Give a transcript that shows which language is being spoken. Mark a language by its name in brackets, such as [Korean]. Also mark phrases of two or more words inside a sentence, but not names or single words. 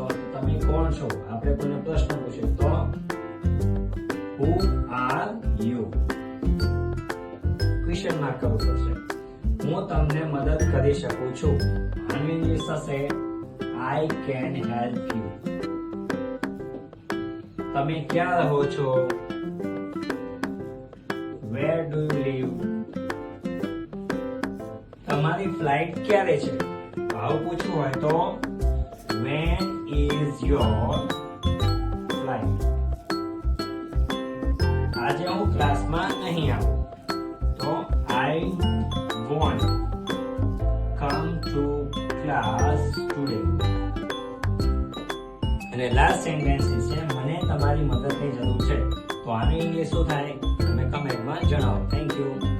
[Gujarati] તમે કોણ છો, આપણે કોઈને પ્રશ્ન પૂછ્યો તો [English] who are you, question mark [Gujarati] કરવું પડશે. હું તમને મદદ કરી શકું છું, આનું ઇંગ્લિશ થશે [English] I can help you. [Gujarati] તમે ક્યાં રહો છો? [English] Where do you live? [Gujarati] તમારી ફ્લાઇટ ક્યારે છે? આવું પૂછવું હોય તો [English] when is your flight? [Gujarati] આજે હું ક્લાસમાં નહીં આવું તો [English] I won't come to class today. [Gujarati] અને [English] last sentence [Gujarati] છે મને તમારી મદદની જરૂર છે, તો આનું ઇંગ્લિશ શું થાય તમે કમેન્ટમાં જણાવો. [English] thank you.